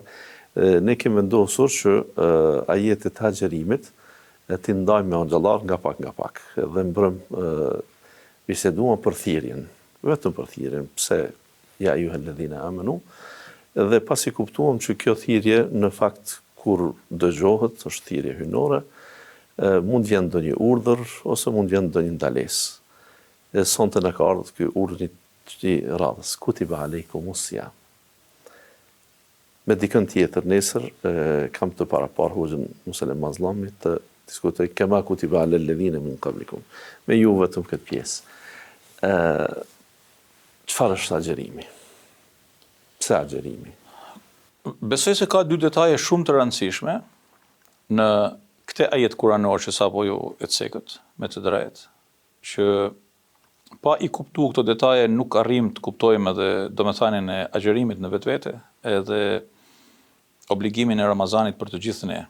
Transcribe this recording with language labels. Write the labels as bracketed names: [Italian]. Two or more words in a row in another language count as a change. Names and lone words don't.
[Albanian] Ne kemi vendosur që ajetet e agjerimit ti ndajmë me xhallar nga pak, dhe mbrëm biseduam për thirrjen, vetëm për thirrjen, pse [Arabic] يا أيها الذين آمنوا, [Albanian] dhe pasi kuptuam që kjo thirrje në fakt kur dëgjohet është thirrje hynore, mund vjen ndonjë urdhër ose mund vjen ndonjë ndalesë. Sonte na ka ardhur ky urdhër i radhës, [Arabic] كتب عليكم الصيام. [Albanian] Me dikën tjetër nesër kam të parapar Hoxhën Musalem Mazllami të diskutoj [Arabic] كما كتب على الذين من قبلكم. [Albanian] Me ju vetëm këtë pjesë. Çfarë është agjerimi? Pse agjerimi? Besoj se ka 2 detaje shumë të rëndësishme në këtë ajet kuranor që sapo ju e cekët me të drejtë, që pa i kuptuar këto detaje nuk arrim të kuptojmë edhe domethënien e agjerimit në vetvete, edhe obligimin e Ramazanit për të gjithë ne.